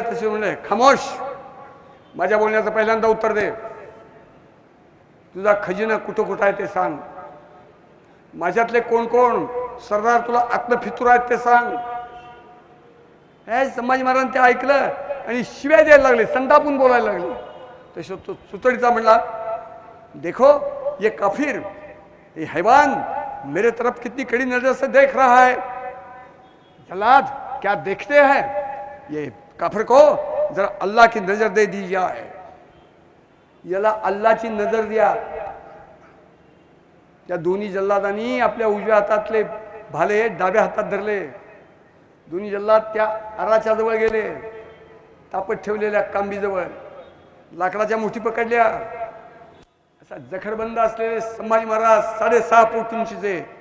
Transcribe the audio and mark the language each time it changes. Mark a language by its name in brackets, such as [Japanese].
[Marathi] तसे म्हणले खामोश, माझ्या बोलण्याचं पहिल्यांदा उत्तर दे. तुझा खजिना कुठं कुठं आहे ते सांग. माझ्यातले कोण कोण सरदार तुला आत्मफितूर आहेत ते सांग. हे संभाजी महाराजांनी ते ऐकलं आणि शिव्या द्यायला लागले, संतापून बोलायला लागले. तसं तो सुतळीचा म्हणला [Hindi] देखो ये काफिर, ये हैवान मेरे तरफ कितनी कड़ी नजर से देख रहा है. जल्लाद क्या देखते हैं, ये काफिर को जरा अल्लाह की नजर दे दी जाए. [Marathi] याला अल्लाची नजर द्या. त्या दोन्ही जल्लादांनी आपल्या उजव्या हातातले भाले डाव्या हातात धरले. दोन्ही जल्लाद त्या आराच्या जवळ गेले, तापत ठेवलेल्या कांबीजवळ लाकडाच्या मुठी पकडल्या. असा जखडबंद असलेले संभाजी महाराज 6.5 फूट उंचीचे.